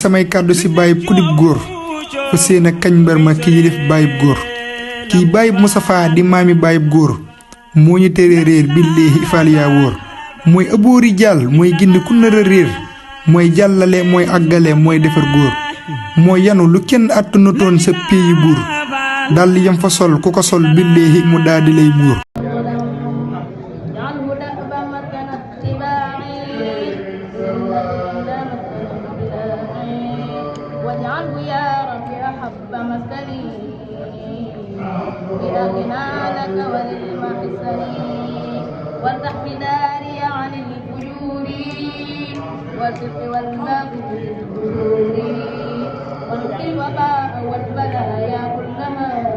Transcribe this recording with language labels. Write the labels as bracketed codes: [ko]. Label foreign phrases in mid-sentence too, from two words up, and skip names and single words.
[wo] samay kàddu si bàyyib ku dib góor fa séen a kañ mbër ma ki yilif bàyyib góor kii bàyyib Mustafaa di maami bàyyib góor moo ñu tere réer billaahi faal yaa wóor mooy ëbboori jàll mooy gindi ku nar a réer mooy jàllale mooy àggale mooy defar góor mooy yanu lu kenn àttunutoon sa péeyi buur dal yam fa sol ku ko sol billaahi mu daldi lay muur [ar] واجعله يا رب أحب مسكني بأغنى لك وللمحسنين وافتح بداري عن الفجور والصدق والبغي بالبرور ونقي الوباء والبلايا كلها